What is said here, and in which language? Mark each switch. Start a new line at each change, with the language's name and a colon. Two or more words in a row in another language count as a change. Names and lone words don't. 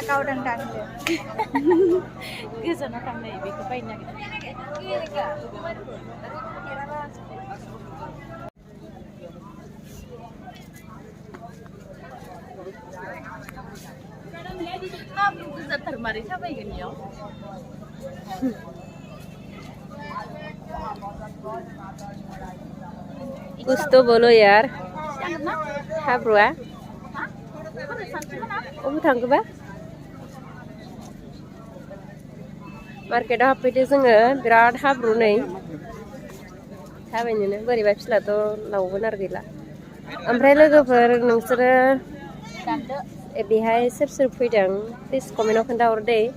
Bodo: गोजानाव थांनाय बेखौ बायनो नागिरदों। गोजाथार मारै थाबायगोन इयाव।
Hindi: कुछ तो बोलो यार।
Bodo: हाब्रुआ अबे थांखोबा? मार्केटाव हाबफैदो जोङो। बिराद हाब्रु नै। थाबायनोनो बोरैबा फिलाथ' लावगोन आरो गैला। ओमफ्राय लोगोफोर नोंसोरो बेहाय सोर फैदों प्लिज कमेन्टआव खोन्थाहर दे।